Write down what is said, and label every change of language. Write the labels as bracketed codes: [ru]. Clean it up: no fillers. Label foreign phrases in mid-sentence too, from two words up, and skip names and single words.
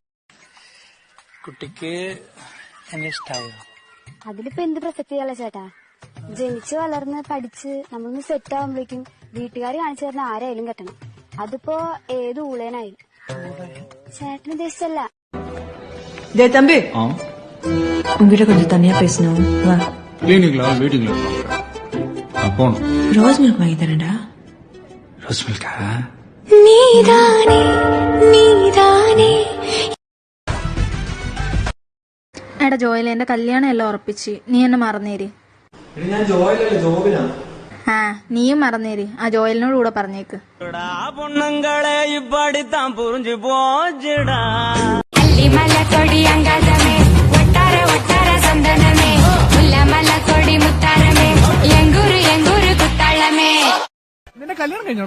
[ml] കുട്ടിക്ക് എന്നെ ഇഷ്ടായോ? അതിലിപ്പോ എന്ത് പ്രസക്തിയല്ല ചേട്ടാ. ജനിച്ച് വളർന്ന് പഠിച്ച് നമ്മളൊന്ന് സെറ്റ് ആവുമ്പോഴേക്കും വീട്ടുകാർ കാണിച്ചു തരുന്ന ആരായാലും കെട്ടണം. അതിപ്പോ ഏത് ഊളേനായി. ചേട്ടന് ഉദ്ദേശിച്ചല്ല. [ta] தம்பி உங்ககிட்ட கொஞ்சம் தனியா பேசணும். வா. மீட்டிங்ல போணும். [en] rose milk [ta] வாங்கி தரேன்டா. [en] rose milka? [ta] நீதானே நீதானே. [ml] എടാ ജോയൽ, എന്റെ കല്യാണം എല്ലാം ഉറപ്പിച്ച്. നീ എന്നെ മറന്നേര്. ആ, നീയും മറന്നേര്. ആ ജോയലിനോട് കൂടെ പറഞ്ഞേക്ക്. നിന്റെ കല്യാണം കഴിഞ്ഞോടാ?